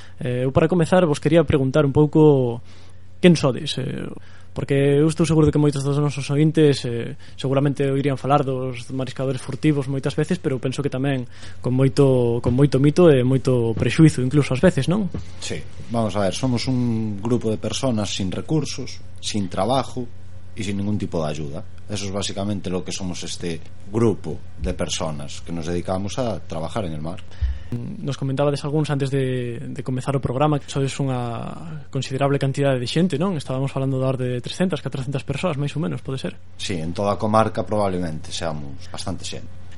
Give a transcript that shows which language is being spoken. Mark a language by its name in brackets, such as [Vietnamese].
[Galician] Eu, para comezar, vos quería preguntar un pouco quen sodes, porque eu estou seguro de que moitos dos nosos ointes seguramente oirían falar dos mariscadores furtivos moitas veces, pero penso que tamén con moito mito e moito prexuízo incluso ás veces, non? [Spanish] Sí, vamos a ver, somos un grupo de personas sin recursos, sin trabajo e sin ningún tipo de ayuda. Eso es básicamente lo que somos, este grupo de personas que nos dedicamos a trabajar en el mar. [Galician] Nos comentabades algúns antes de comezar o programa que sodes unha considerable cantidade de xente, non? Estábamos falando da orde de 300, 400 persoas, máis ou menos, pode ser? [Spanish] Sí, en toda a comarca probablemente seamos bastante xente.